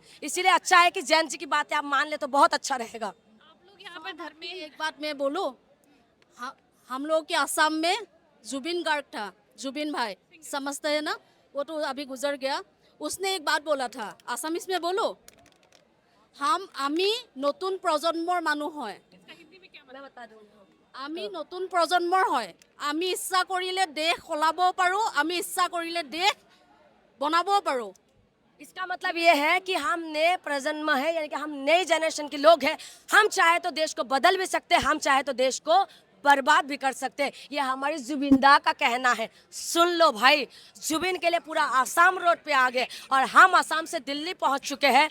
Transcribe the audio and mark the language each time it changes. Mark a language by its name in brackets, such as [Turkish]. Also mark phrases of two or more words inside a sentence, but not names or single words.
[Hindi] इसीलिए अच्छा है कि जैन जी की बातें आप मान ले तो बहुत अच्छा रहेगा। आप लोग यहाँ पर धर्म में एक बात मैं बोलूं, हम लोग के असम में जुबिन गार्ग था, जुबिन भाई समझते हैं ना, वो तो अभी गुजर गया। उसने एक बात बोला था, आसामीज में बोलो, [Assamese] আমি নতুন প্ৰজন্মৰ মানুহ হয়, আমি নতুন প্ৰজন্মৰ হয়, আমি ইচ্ছা কৰিলে দেশ সলাব পাৰোঁ, আমি ইচ্ছা কৰিলে দেশ বনাব পাৰোঁ। [Hindi] इसका मतलब ये है कि हम नए प्रजन्म है, यानी कि हम नई जनरेशन के लोग हैं। हम चाहे तो देश को बदल भी सकते हैं, हम चाहे तो देश को बर्बाद भी कर सकते हैं। ये हमारी जुबिंदा का कहना है। सुन लो भाई, जुबिन के लिए पूरा आसाम रोड पे आ गए और हम आसाम से दिल्ली पहुंच चुके हैं।